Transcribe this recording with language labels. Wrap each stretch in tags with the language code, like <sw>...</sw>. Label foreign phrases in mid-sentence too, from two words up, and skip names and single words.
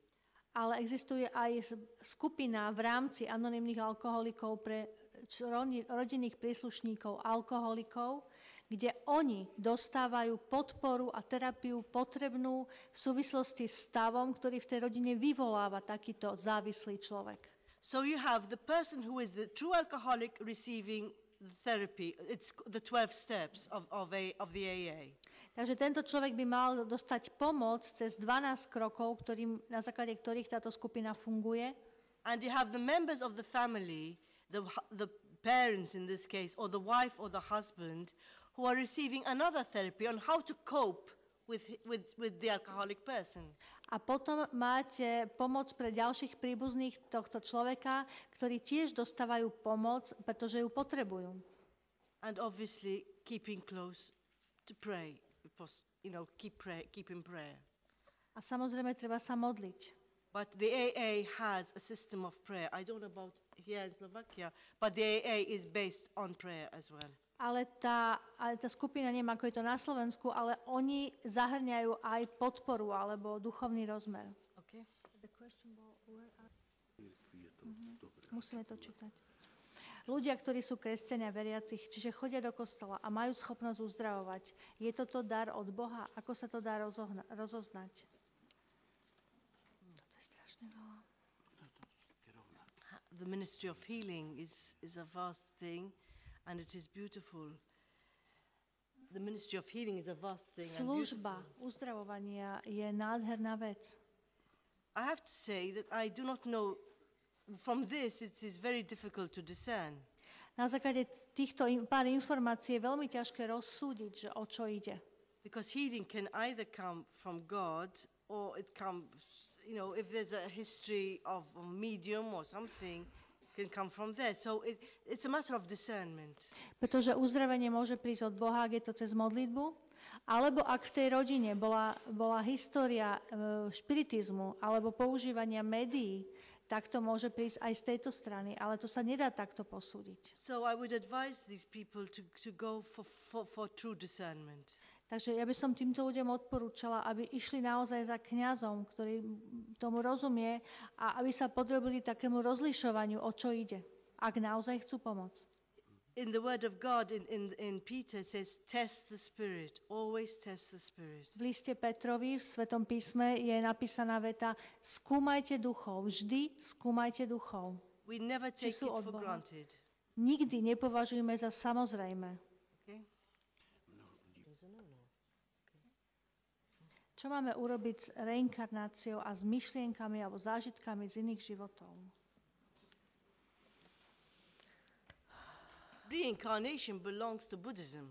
<sk>Ale existuje aj skupina v rámci anonymných alkoholikov pre rodinných príslušníkov alkoholikov, kde oni dostávajú podporu a terapiu potrebnú v súvislosti s stavom, ktorý v tej rodine vyvoláva takýto závislý človek.</sk> <en>So you have the person who is the true alcoholic receiving the therapy. It's the 12 steps of the AA.</en> <sk>Takže tento človek by mal dostať pomoc cez 12 krokov, na základe ktorých táto skupina funguje.</sk> <en>And you have the members of the family, the parents in this case, or the wife or the husband, who are receiving another therapy on how to cope with the alcoholic person.</en> <sk>A potom máte pomoc pre ďalších príbuzných tohto človeka, ktorí tiež dostávajú pomoc, pretože ju potrebujú.</sk> <en>And obviously keeping close to pray, because, keep in prayer.</en> <sk>A samozrejme treba sa modliť.</sk> <en>But the AA has a system of prayer. I don't know about here in Slovakia, but the AA is based on prayer as well.</en> <sk>Ale tá skupina, neviem, ako je to na Slovensku, ale oni zahrňajú aj podporu alebo duchovný rozmer. Okay. Musíme to čítať. Ľudia, ktorí sú kresťania veriacich, čiže chodia do kostola a majú schopnosť uzdravovať, je toto dar od Boha? Ako sa to dá rozoznať? Toto je strašne veľa.</sk> <en>The ministry of healing is a vast thing. And it is beautiful. The ministry of healing is a vast thing.</en> <sk>Služba uzdravovania je nádherná vec.</sk> <en>I have to say that I do not know, from this it is very difficult to discern.</en> <sk>Na základe týchto pár informácií je veľmi ťažké rozsúdiť, že o čo ide.</sk> <en>Because healing can either come from God, or it comes, if there's a history of a medium or something, can come from there. So it's a matter of discernment.</en> <sk>Pretože uzdravenie môže prísť od Boha, ak je to cez modlitbu, alebo ak v tej rodine bola história špiritizmu alebo používania médií, tak to môže prísť aj z tejto strany, ale to sa nedá takto posúdiť.</sk> <en>So I would advise these people to go for true discernment.</en> <sk>Takže ja by som týmto ľuďom odporúčala, aby išli naozaj za kňazom, ktorý tomu rozumie, a aby sa podrobili takému rozlišovaniu, o čo ide, ak naozaj chcú pomôcť.</sk> <en>In the word of God, in Peter says, test the spirit, always test the spirit.</en> <sk>V liste Petrovi v Svetom písme je napísaná veta: skúmajte duchov, vždy skúmajte duchov.</sk> <en>We never take it for granted.</en> <sk>Nikdy nepovažujme za samozrejme. Okay? Čo máme urobiť s reinkarnáciou a s myšlienkami alebo zážitkami z iných životov?</sk> <en>Reincarnation belongs to Buddhism.</en>